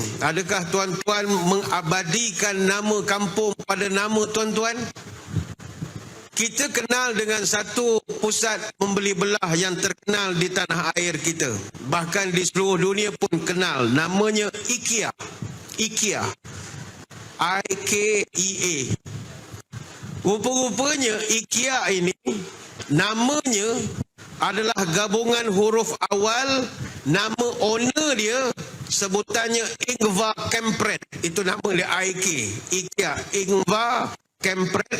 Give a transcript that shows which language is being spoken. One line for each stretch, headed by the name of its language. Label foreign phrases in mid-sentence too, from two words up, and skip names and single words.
Malay: Adakah tuan-tuan mengabadikan nama kampung pada nama tuan-tuan? Kita kenal dengan satu pusat membeli belah yang terkenal di tanah air kita. Bahkan di seluruh dunia pun kenal. Namanya IKEA. IKEA. I-K-E-A. Rupa-rupanya IKEA ini, namanya adalah gabungan huruf awal nama owner dia, sebutannya Ingvar Kamprad. Itu nama dia IKEA, Ingvar Kamprad.